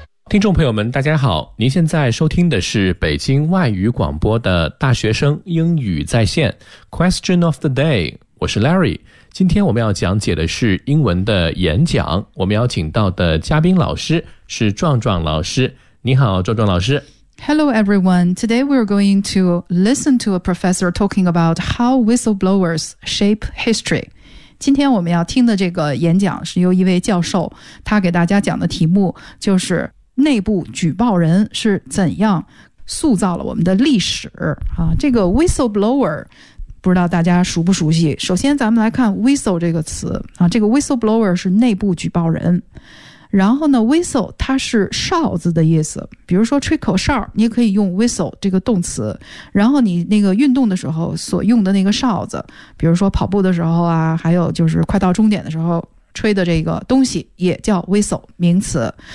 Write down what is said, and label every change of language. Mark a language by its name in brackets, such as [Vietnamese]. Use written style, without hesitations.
[Chinese] 听众朋友们大家好，您现在收听的是北京外语广播的大学生英语在线 Question of the day， 我是 Larry。今天我们要讲解的是英文的演讲，我们邀请到的嘉宾老师是壮壮老师。你好，壮壮老师。 [English] Hello everyone. Today we're going to listen to a professor talking about how whistleblowers shape history. [Chinese] 今天我们要听的这个演讲是由一位教授，他给大家讲的题目就是内部举报人是怎样塑造了我们的历史。这个 whistleblower不知道大家熟不熟悉，首先咱们来看 whistle 这个词啊，这个 whistleblower 是内部举报人，然后呢 whistle 它是哨子的意思，比如说吹口哨你可以用 whistle 这个动词，然后你那个运动的时候所用的那个哨子，比如说跑步的时候啊，还有就是快到终点的时候吹的这个东西也叫 whistle 名词。